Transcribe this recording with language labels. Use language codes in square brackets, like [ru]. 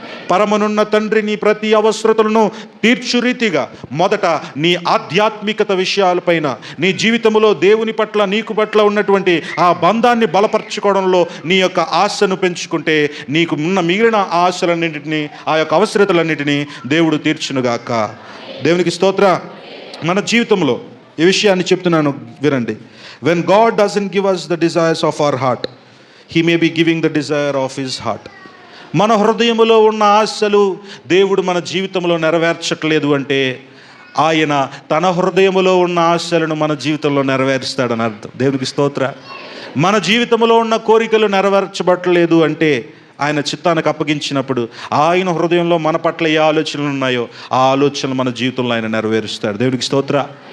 [te] పరమనున్న తండ్రి నీ ప్రతి అవసరతలను తీర్చు రీతిగా మొదట నీ ఆధ్యాత్మికత విషయాలపైన, నీ జీవితంలో దేవుని పట్ల, నీకు పట్ల ఉన్నటువంటి ఆ బంధాన్ని బలపరచుకోవడంలో నీ యొక్క ఆశను పెంచుకుంటే నీకు ఉన్న మిగిలిన ఆశలన్నింటినీ, ఆ యొక్క అవసరతలన్నింటినీ దేవుడు తీర్చునుగాక. దేవునికి స్తోత్ర. మన జీవితంలో ఈ విషయాన్ని చెప్తున్నాను, వినండి. [en] When God doesn't give us the desires of our heart, He may be giving the desire of His heart. [te] మన హృదయంలో ఉన్న ఆశలు దేవుడు మన జీవితంలో నెరవేర్చట్లేదు అంటే ఆయన తన హృదయంలో ఉన్న ఆశలను మన జీవితంలో నెరవేరుస్తాడని అర్థం. దేవునికి స్తోత్ర. మన జీవితంలో ఉన్న కోరికలు నెరవేర్చబట్టలేదు అంటే ఆయన చిత్తానికి అప్పగించినప్పుడు ఆయన హృదయంలో మన పట్ల ఏ ఆలోచనలు ఉన్నాయో ఆ ఆలోచనలు మన జీవితంలో ఆయన నెరవేరుస్తాడు. దేవునికి స్తోత్ర.